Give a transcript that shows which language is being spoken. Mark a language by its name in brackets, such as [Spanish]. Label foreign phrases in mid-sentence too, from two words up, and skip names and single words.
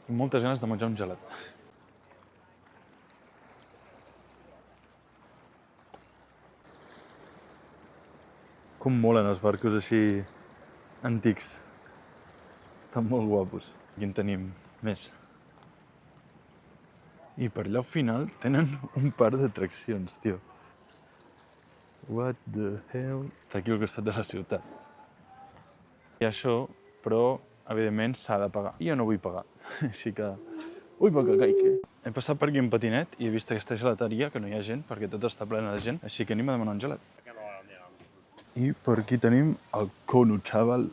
[Catalan] Tinc moltes ganes de menjar un gelat. Com molen els barcos així antics. Estan molt guapos. Aquí en tenim més. I per allà al final tenen un parc d'atraccions, tio. [English] What the hell? [Catalan] Està aquí al costat de la ciutat. I això, però, evidentment, s'ha de pagar. I jo no vull pagar, així que... Ui, va que caic! He passat per aquí en patinet i he vist aquesta gelateria, que no hi ha gent, perquè tot està plena de gent, així que anem a demanar un gelat. I per aquí tenim el cono, xaval.